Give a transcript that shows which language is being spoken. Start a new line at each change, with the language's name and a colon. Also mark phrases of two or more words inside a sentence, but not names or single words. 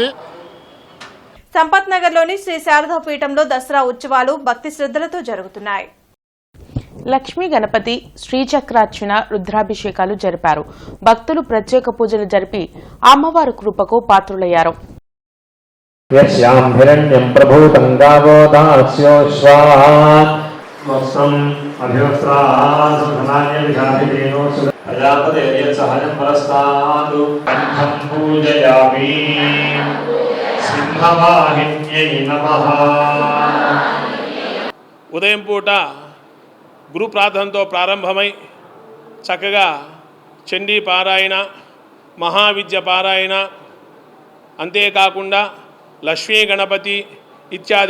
Telugu: సంపత్ నగర్లోని శ్రీ శారదా పీఠంలో దసరా ఉత్సవాలు భక్తి శ్రద్ధలతో జరుగుతున్నాయి. లక్ష్మీ గణపతి, శ్రీచక్రార్చన, రుద్రాభిషేకాలు జరిపారు. భక్తులు ప్రత్యేక పూజలు జరిపి అమ్మవారి కృపకు పాత్రులయ్యారు.
Sanskrit: यस्यां हिरण्यं प्रभूतं गावो दास्योश्वाः वस्त्रम् अभिवस्त्रासुधनान्यविधाभिधेनो प्रजापतेर्यत्सहजं परस्तादु कण्ठं पूजयामि सिंहवाहिन्यै नमः।
Telugu: ఉదయం పూట గురు ప్రార్థనతో ప్రారంభమై చక్కగా చండీ పారాయణ, మహావిద్య పారాయణ, అంతేకాకుండా లక్ష్మీ గణపతి ఇత్యాది